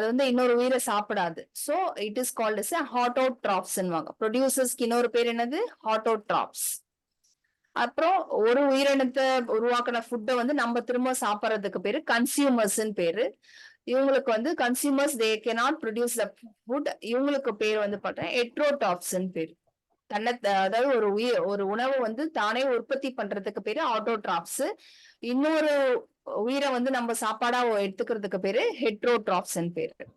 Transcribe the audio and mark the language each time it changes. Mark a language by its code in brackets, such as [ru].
[ta] அது இன்னொரு உயிரை சாப்பிடாது. [en] So it is called as a autotrophs [ta] ன்னுவாங்க. ப்ரொடியூசர்ஸ்க்கு இன்னொரு பேர் என்னது? autotrophs. அப்புறம் ஒரு உயிரினத்தை உருவாக்குன ஃபுட்டை நம்ம திரும்ப சாப்பிட்றதுக்கு பேரு கன்சியூமர்ஸ்ன்னு பேரு. [en] இவங்களுக்கு consumers they cannot produce the food. [ta] இவங்களுக்கு பேர் பார்த்தா ஹெட்ரோடாப்ஸ்ன்னு பேரு. அதாவது ஒரு உணவு தானே உற்பத்தி பண்றதுக்கு பேரு ஆட்டோட்ராப்ஸ். இன்னொரு உயிரை நம்ம சாப்பாடா எடுத்துக்கிறதுக்கு பேரு ஹெட்ரோட்ராப்ஸ் பேரு.